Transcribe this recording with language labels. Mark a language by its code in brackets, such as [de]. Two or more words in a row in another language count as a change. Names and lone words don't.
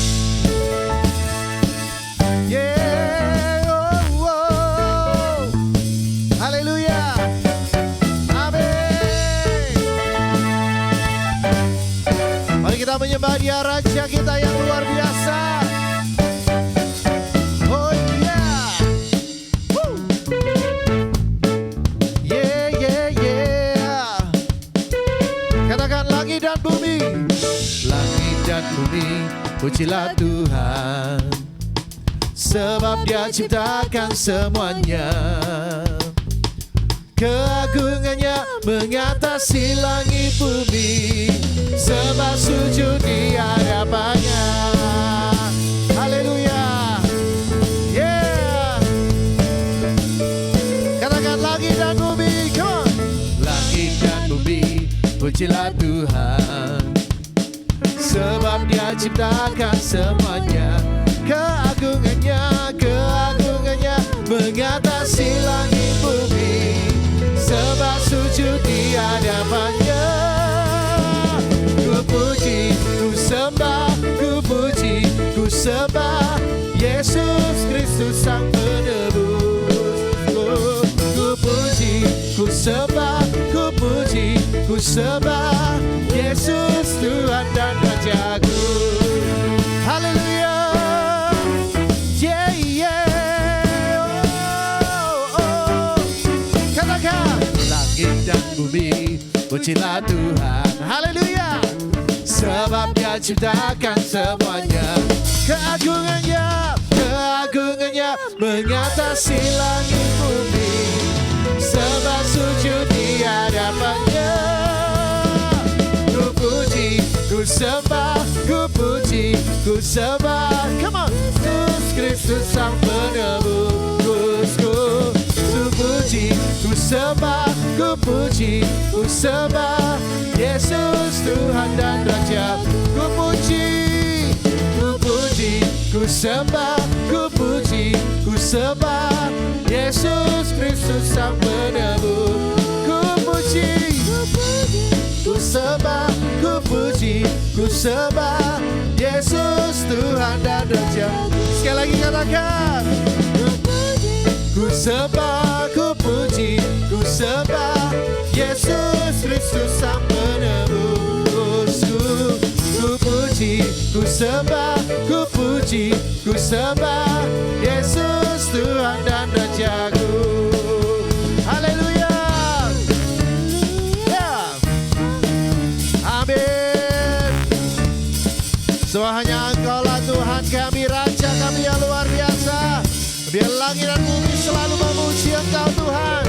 [en] Yeah. [id] Oh, oh. Haleluya. Amin. Mari kita menyembah Dia, Raja kita yang luar biasa. [en] Oh yeah. Woo. Yeah, yeah, yeah. [id] Katakan langit dan bumi. Langit dan bumi, pujilah Tuhan, sebab Dia ciptakan semuanya. Keagungannya mengatasi langit bumi, sebab sujud di hadapannya. Haleluya. Yeah. Katakan langit dan bumi, [en] come on. [id] Langit dan bumi, pujilah Tuhan, sebab Dia ciptakan semuanya. Keagungannya, keagungannya mengatasi langit bumi, sebab sujud di hadapannya. Ku puji, ku sembah, ku puji, ku sembah Yesus Kristus Sang Penebus. Ku puji, ku sembah, ku puji, ku sembah Yesus Tuhan dan Rajaku. [en] Haleluya. Yeah, yeah. Oh, oh. [id] Katakan langit dan bumi, pujilah Tuhan. Haleluya. Sebab Dia ciptakan semuanya. Keagungannya, keagungannya mengatasi langit bumi, sebab sujud di hadapannya. Ku puji, ku sembah, ku puji, ku sembah. [en] Come on. [id] Yesus Kristus Sang Penebus. Ku puji, ku sembah, ku puji, ku sembah Yesus Tuhan dan Raja. Ku puji, ku puji, ku sembah, ku puji, ku sembah Yesus Kristus Sang Penebus. Ku puji, ku sembah, ku puji, ku sembah Yesus Tuhan dan Raja. Sekali lagi katakan, ku sembah, ku puji, ku sembah Yesus Kristus Sang Penebus. Ku puji, ku sembah, ku puji, ku sembah Yesus Tuhan dan Rajaku. Haleluya. Semua hanya Engkaulah Tuhan kami, Raja kami yang luar biasa. Biar langit dan bumi selalu memuji Engkau Tuhan.